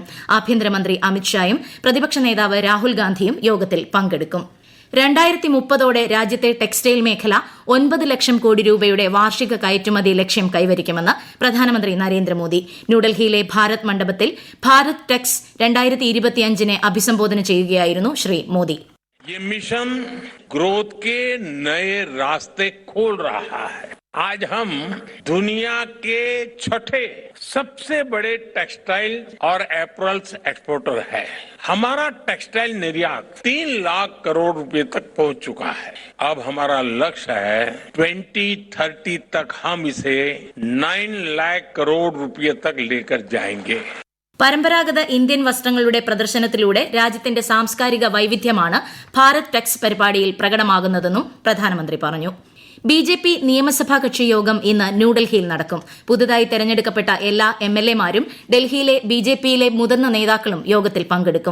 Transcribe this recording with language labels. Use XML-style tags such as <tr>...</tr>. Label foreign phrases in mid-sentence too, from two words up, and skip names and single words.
<ml>ആഭ്യന്തരമന്ത്രി അമിത്ഷായും പ്രതിപക്ഷ നേതാവ് രാഹുൽ ഗാന്ധിയും യോഗത്തിൽ പങ്കെടുക്കും. 2030 രാജ്യത്തെ ടെക്സ്റ്റൈൽ മേഖല 9 ലക്ഷം കോടി രൂപയുടെ വാർഷിക കയറ്റുമതി ലക്ഷ്യം കൈവരിക്കുമെന്ന് പ്രധാനമന്ത്രി നരേന്ദ്രമോദി. ന്യൂഡൽഹിയിലെ ഭാരത് മണ്ഡപത്തിൽ ഭാരത് ടെക്സ് 2025 അഭിസംബോധന ചെയ്യുകയായിരുന്നു ശ്രീ മോദി.</ml> <hi>ये मिशन ग्रोथ के नए रास्ते खोल रहा है. आज हम दुनिया के 6ठे सबसे बड़े टेक्सटाइल और</hi> <en>apparels exporter</en> <hi>है. हमारा टेक्सटाइल निर्यात 3 लाख करोड़ रुपए तक पहुंच चुका है. अब हमारा लक्ष्य है 2030 तक हम इसे 9 लाख करोड़ रुपए तक लेकर जाएंगे.</hi> <ml>പരമ്പരാഗത ഇന്ത്യൻ വസ്ത്രങ്ങളുടെ പ്രദർശനത്തിലൂടെ രാജ്യത്തിന്റെ സാംസ്കാരിക വൈവിധ്യമാണ് ഭാരത് ടെക്സ് പരിപാടിയിൽ പ്രകടമാകുന്നതെന്നും പ്രധാനമന്ത്രി പറഞ്ഞു. BJP നിയമസഭാ കക്ഷി യോഗം ഇന്ന് ന്യൂഡൽഹിയിൽ നടക്കും. പുതുതായി തെരഞ്ഞെടുക്കപ്പെട്ട എല്ലാ MLA-മാരും ഡൽഹിയിലെ BJPയിലെ മുതിർന്ന നേതാക്കളും യോഗത്തിൽ പങ്കെടുക്കും.</ml>